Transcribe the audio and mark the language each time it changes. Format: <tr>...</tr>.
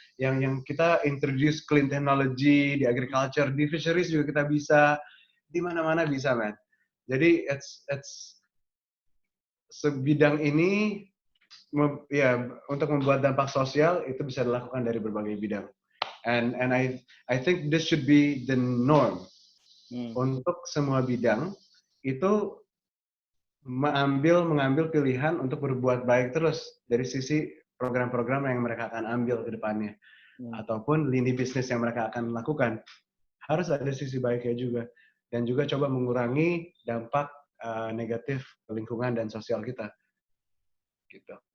<id>Yang kita</id> <en>introduce clean technology</en> <id>di agriculture, di fisheries juga kita bisa, di mana-mana bisa, man. Jadi sebidang ini ya untuk membuat dampak sosial itu bisa dilakukan dari berbagai bidang.</id> <en>And I think this should be the norm.</en> <id>Untuk semua bidang itu mengambil pilihan untuk berbuat baik terus dari sisi program-program yang mereka akan ambil ke depannya, ataupun lini bisnis yang mereka akan lakukan, harus ada sisi baiknya juga, dan juga coba mengurangi dampak negatif ke lingkungan dan sosial kita gitu.</id>